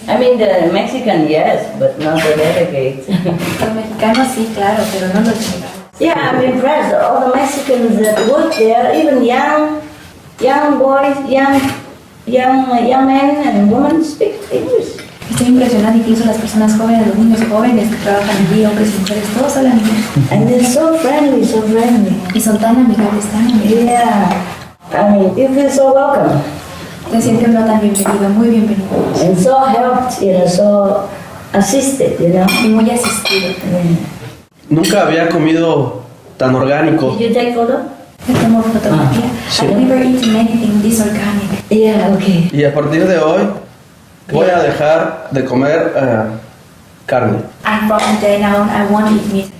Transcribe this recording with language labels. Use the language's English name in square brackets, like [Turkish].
[English] I mean, the Mexican, yes, but not the delegates. [Spanish] Los mexicanos sí, claro, pero no los delegados. [English] Yeah, I'm impressed. All the Mexicans that work there, even young boys, young men and women speak English. [Spanish] Estoy impresionada, incluso las personas jóvenes, los niños jóvenes que trabajan allí, hombres y mujeres, todos hablan inglés. [English] And they're so friendly, so friendly. [Spanish] Y son tan amigables, tan amigables. [English] Yeah, I mean, you feel so welcome. [Spanish] Te sientes uno tan bienvenido, muy bienvenido. [English] And so helped, so assisted, [Spanish] Y muy asistido. Nunca había comido tan orgánico. [English] Did you take photo? [Spanish] Te tomo fotografía. sí. [English] I've never eaten anything this organic. Yeah, okay. [Spanish] Y a partir de hoy voy a dejar de comer carne. [English] And from then on, I won't eat meat.